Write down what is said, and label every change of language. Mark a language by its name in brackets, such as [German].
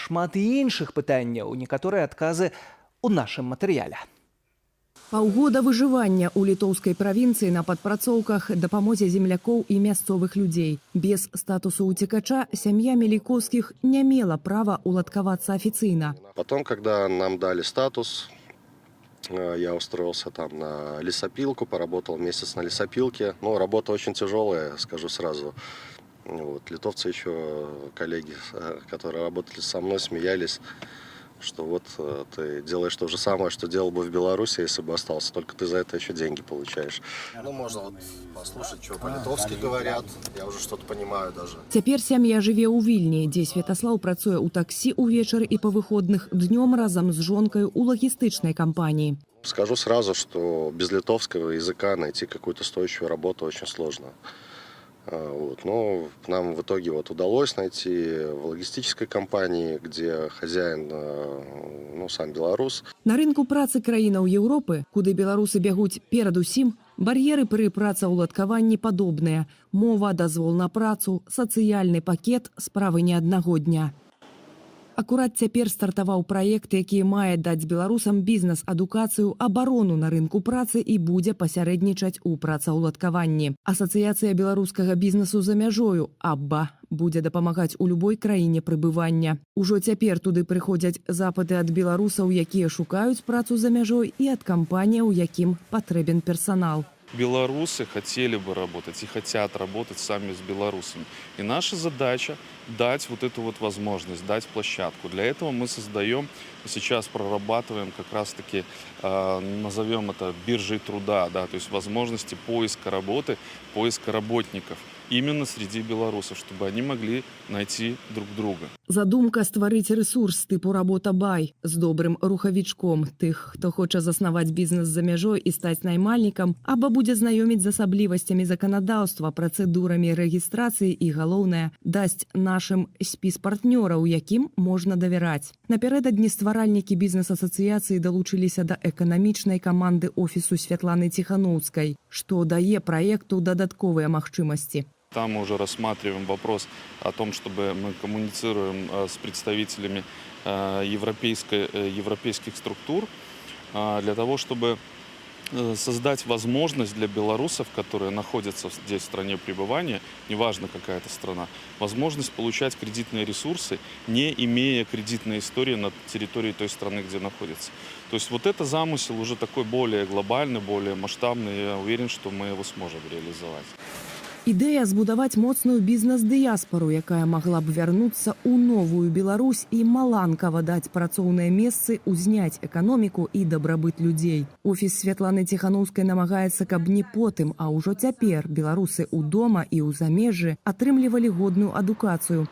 [Belarusian] Шмат іншых пытанняў, некаторыя адказы ў нашым матэрыяле. Паўгода выжывання ў літоўскай правінцыі на падпрацоўках, дапамозе землякоў і мясцовых людзей. Без статусу уцекача сям'я Меліковскіх не мела права уладкавацца афіцыйна. [Russian] Потом, когда нам дали статус, я устроился там на лесопилку, поработал месяц на лесопилке. Ну, работа очень тяжелая, скажу сразу. Вот. Литовцы еще, коллеги, которые работали со мной, смеялись. что вот ты делаешь то же самое, что делал бы в Беларуси, если бы остался, только ты за это еще деньги получаешь. Ну, можно вот послушать, что по-литовски говорят, я уже что-то понимаю даже. [Belarusian] Цяпер сям'я жыве ў Вільні, дзе Святаслаў працуе ў таксі ўвечары і па выходных, днём разам з жонкаю ў лагістычнай кампаніі. [Russian] Скажу сразу, что без литовского языка найти какую-то стоящую работу очень сложно. Вот. Но нам в итоге вот удалось найти в логистической компании, где хозяин, сам белорус. [Belarusian] На рынку працы краінаў Еўропы, куды беларусы бягуць перадусім, бар'еры пры працаўладкаванні падобныя. Мова, дазвол на працу, сацыяльны пакет, справы не аднаго дня. Акурат цяпер стартаваў праект, які мае даць беларусам бізнес-адукацыю, абарону на рынку працы і будзе пасярэднічаць у працаўладкаванні. Асацыяцыя беларускага бізнесу за мяжою, АББА, будзе дапамагаць у любой краіне прыбывання. Ужо цяпер туды прыходзяць запыты ад беларусаў, якія шукаюць працу за мяжой, і ад кампаніяў, якім патрэбен персанал. [Russian] Белорусы хотели бы работать и хотят работать сами с белорусами. И наша задача дать вот эту вот возможность, дать площадку. Для этого мы создаем, сейчас прорабатываем как раз-таки, назовем это биржей труда, да, то есть возможности поиска работы, поиска работников именно среди белорусов, чтобы они могли найти друг друга. [Belarusian] Задумка стварыць рэсурс тыпу «Работа Бай» з добрым рухавічком тых, хто хоча заснаваць бізнес за мяжой і стаць наймальнікам, або будзе знаёміць з асаблівасцямі заканадаўства, працэдурамі рэгістрацыі і, галоўнае, дасць нашым спіс партнёраў, якім можна давяраць. Напярэдадні стваральнікі бізнес-асацыяцыі далучыліся да эканамічнай каманды офісу Святланы Ціханаўскай, што дае праекту дадатковыя магчымасці. [Russian] Там мы уже рассматриваем вопрос о том, чтобы мы коммуницируем с представителями европейских структур для того, чтобы создать возможность для белорусов, которые находятся здесь в стране пребывания, неважно какая это страна, возможность получать кредитные ресурсы, не имея кредитной истории на территории той страны, где находится. То есть вот это замысел уже такой более глобальный, более масштабный. Я уверен, что мы его сможем реализовать. [Belarusian] Ідэя збудаваць моцную бізнес-дыяспару, якая магла б вярнуцца ў новую Беларусь і маланкава даць працоўныя месцы, узняць эканоміку і дабрабыт людзей. Офіс Святланы Ціханаўскай намагаецца, каб не потым, а ўжо цяпер беларусы ў дома і ў замежжы атрымлівалі годную адукацыю.